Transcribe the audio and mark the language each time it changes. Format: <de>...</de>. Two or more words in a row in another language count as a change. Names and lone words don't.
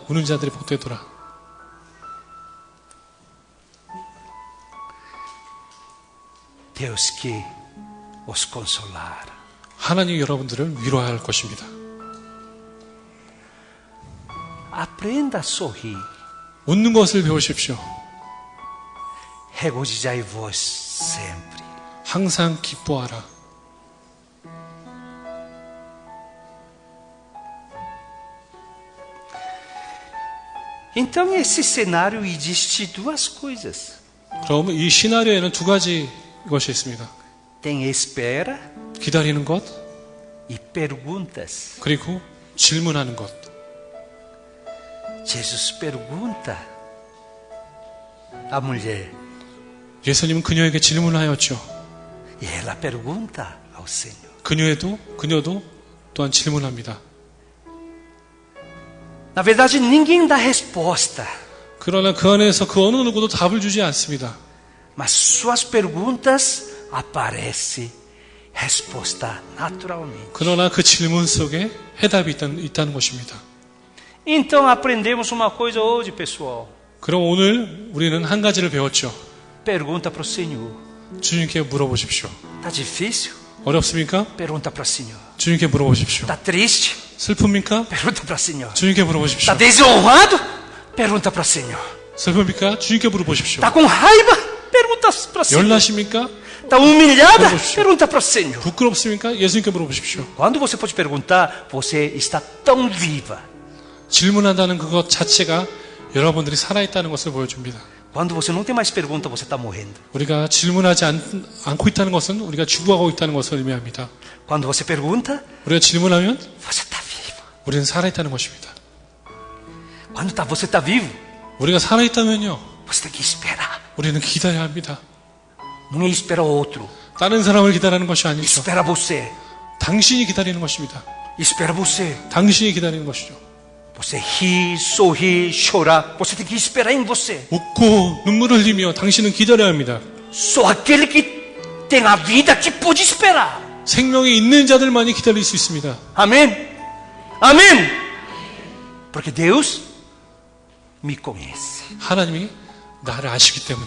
<ko>우는 자들이 복되도라.</ko> <pt>Deus que os consolar.</pt> <ko>하나님이 여러분들을 위로할 것입니다.</ko> <pt>Aprenda a sorrir.</pt> <ko>웃는 것을 배우십시오.</ko> <pt>Regozijai-vos sempre.</pt> <ko>항상 기뻐하라.</ko> <pt>Então, esse cenário existe duas coisas.</pt> <ko>그럼 이 시나리오에는 두 가지 것이 있습니다.</ko> <pt>Tem espera</pt> <ko>기다리는 것,</ko> <pt>e perguntas.</pt> <ko>그리고 질문하는 것.</ko> <pt>Jesus pergunta à mulher</pt> <ko>예수님은 그녀에게 질문하였죠.</ko> <pt>e ela pergunta ao Senhor.</pt> <ko>그녀도 또한 질문합니다.</ko> <pt>Na verdade, ninguém dá resposta,</pt> <ko>그러나 그 안에서 그 어느 누구도 답을 주지 않습니다.</ko> <pt>mas suas perguntas aparece resposta naturalmente.</pt> <ko>그러나 그 질문 속에 해답이 있다는 것입니다.</ko> <pt>Então aprendemos uma coisa hoje, pessoal.</pt> <ko>그럼 오늘 우리는 한 가지를 배웠죠.</ko> <pt>Pergunta para o Senhor.</pt> <ko>주님께 물어보십시오.</ko> <pt>Está difícil?</pt> <ko>어렵습니까?</ko> <pt>Pergunta para o Senhor.</pt> <ko>주님께 물어보십시오.</ko> <pt>Está triste?</pt> <ko>슬픕니까?</ko> <pt>Pergunta para o Senhor.</pt> <ko>주님께 물어보십시오.</ko> <pt>Está desonrado? Pergunta para o Senhor.</pt> <ko>슬픕니까? 주님께 물어보십시오.</ko> <pt>Está com raiva? Pergunta para o Senhor.</pt> <ko>열나십니까?</ko> <pt>Está humilhada?</pt> <ko>물어보십시오.</ko> <pt>Pergunta para o Senhor.</pt> <ko>부끄럽습니까? 예수님께 물어보십시오.</ko> <pt>Quando você pode perguntar, você está tão viva.</pt> <ko>질문한다는 그것 자체가 여러분들이 살아있다는 것을 보여줍니다.</ko> <pt>Quando você não tem mais pergunta, você está morrendo.</pt> <ko>우리가 질문하지 않고 있다는 것은 우리가 죽어가고 있다는 것을 의미합니다.</ko> <pt>Quando você pergunta,</pt> <ko>우리가 질문하면</ko> <pt>você está vivo.</pt> <ko>우리는 살아있다는 것입니다.</ko> <pt>Quando você está vivo,</pt> <ko>우리가 살아있다면요,</ko> <pt>você tem que esperar.</pt> <ko>우리는 기다려야 합니다.</ko> <pt>Não é esperar outro.</pt> <ko>다른 사람을 기다리는 것이 아니죠.</ko> <pt>Espera você.</pt> <ko>당신이 기다리는 것입니다.</ko> <pt>Espera você.</pt> <ko>당신이 기다리는 것이죠.</ko> <pt>Você rir, sorrir, chorar. Você tem que esperar em você.</pt> <ko>웃고 눈물을 흘리며 당신은 기다려야 합니다.</ko> <pt>Só aquele que tem a vida que pode esperar.</pt> <ko>생명이 있는 자들만이 기다릴 수 있습니다.</ko> <pt>Amém? Amém? Porque Deus me conhece.</pt> <ko>하나님이 나를 아시기 때문에.</ko>